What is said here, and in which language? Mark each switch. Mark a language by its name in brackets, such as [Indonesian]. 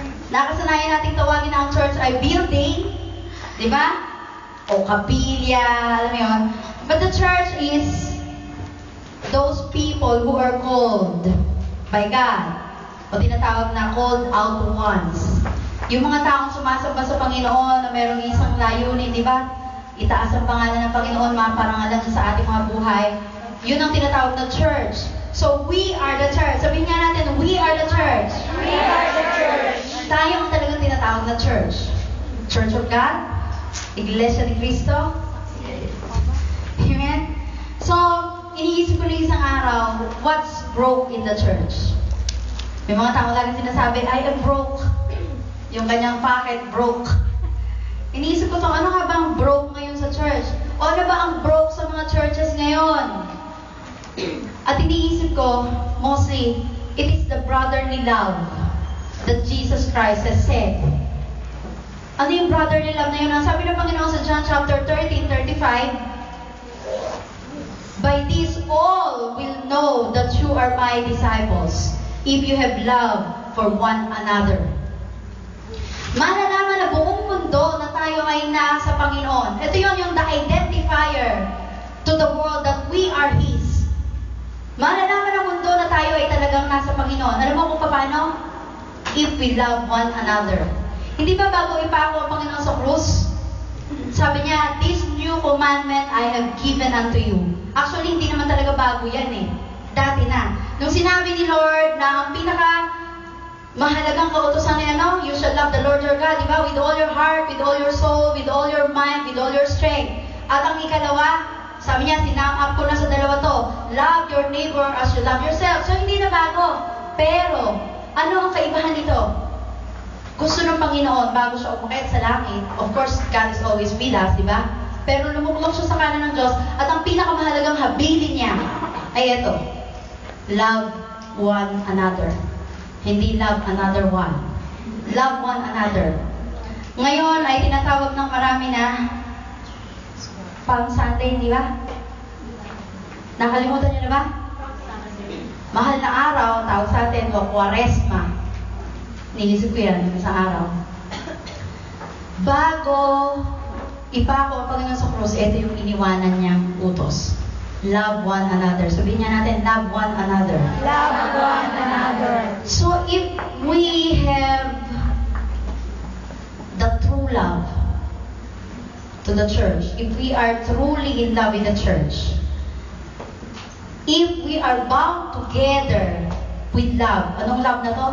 [Filipino] Nakasanayan nating tawagin na ang church ay building, di ba? O kapilya, alam mo yun. [English] But the church is those people who are called by God, [Filipino] o tinatawag na [English] called out ones. [Filipino] Yung mga taong sumasamba sa Panginoon na mayroong isang layunin, di ba? Itaas ang pangalan ng Panginoon, maparangalan sa ating mga buhay. Yun ang tinatawag na church. [English] So, we are the church. [Filipino] Sabihin nga natin, [English] we are the church. We are the church. [Filipino] Tayo ang talagang tinatawag na church. Church of God, Iglesia ni Cristo. Amen? So, iniisip ko na isang araw, [English] what's broke in the church? [Filipino] May mga tao laging sinasabi, [English] I am broke. [Filipino] Yung kanyang pocket broke. Iniisip ko to, ano nga ba ang broke ngayon sa church? O ano ba ang broke sa mga churches ngayon? At iniisip ko, [English] mostly, it is the brotherly love that Jesus Christ has said. [Filipino] Ano yung brotherly love na yun? Ang sabi ng Panginoon sa John chapter 13:35, [English] by this all will know that you are my disciples, if you have love for one another. [Filipino] Malalaman na buong mundo na tayo ay nasa Panginoon. Ito yung [English] the identifier to the world that we are His. [Filipino] Malalaman ng mundo na tayo ay talagang nasa Panginoon. Alam mo kung paano? [English] If we love one another. [Filipino] Hindi ba bago ipako ang Panginoon sa krus? Sabi niya, [English] this new commandment I have given unto you. [Filipino] Actually, hindi naman talaga bago yan eh. Dati na. Nung sinabi ni Lord na ang mahalagang kautosan niya, no? [English] You shall love the Lord your God, [Filipino] di ba? [English] With all your heart, with all your soul, with all your mind, with all your strength. [Filipino] At ang ikalawa, sabi niya, sinam-up ko na sa dalawa to. [English] Love your neighbor as you love yourself. [Filipino] So, hindi na bago. Pero, ano ang kaibahan nito? Gusto ng Panginoon, bago siya umakyat sa langit, [English] of course, God is always with us, [Filipino] di ba? Pero lumuklok siya sa kanan ng Diyos, at ang pinakamahalagang habilin niya ay ito. [English] Love one another. Hindi love another one. Love one another. [Filipino] Ngayon ay tinatawag ng marami na Palm Sunday, di ba? Nakalimutan niyo na ba? Mahal na araw, tawag sa atin, o Quaresma. Niisip ko yan, isang araw. Bago ipako ang Panginoon sa krus, ito yung iniwanan niyang utos. [English] Love one another. [Filipino] Sabihin niya natin, [English] love one another. Love one another. So if we have the true love to the church, if we are truly in love with the church, if we are bound together with love, [Filipino] anong love na to?